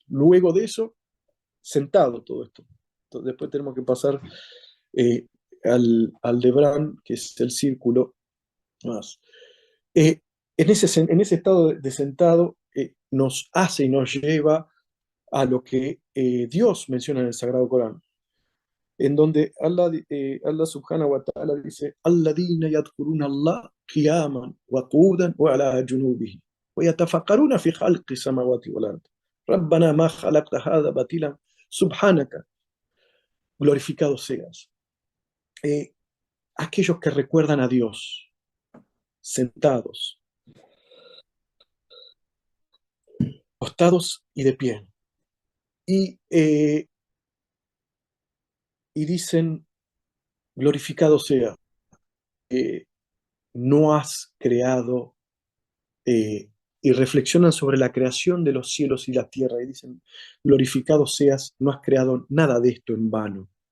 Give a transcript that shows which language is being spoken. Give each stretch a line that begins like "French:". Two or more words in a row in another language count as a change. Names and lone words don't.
Spanish: Luego de eso, sentado todo esto. Entonces, después tenemos que pasar al Debrán, que es el círculo más. En ese estado de sentado nos hace y nos lleva a lo que Dios menciona en el Sagrado Corán, en donde Allah
Arabic: سبحانه وتعالى
Spanish: dice:
Arabic: الذين يذكرون الله قياما وقعودا وعلى جنوبهم ويتفكرون في خلق السماوات والأرض. ربنا ما خلقت هذا باطلا سبحانك.
Spanish: Glorificado seas. Aquellos que recuerdan a Dios, sentados, acostados y de pie. Y dicen: glorificado sea, no has creado, y reflexionan sobre la creación de los cielos y la tierra, y dicen: glorificado seas, no has creado nada de esto en vano.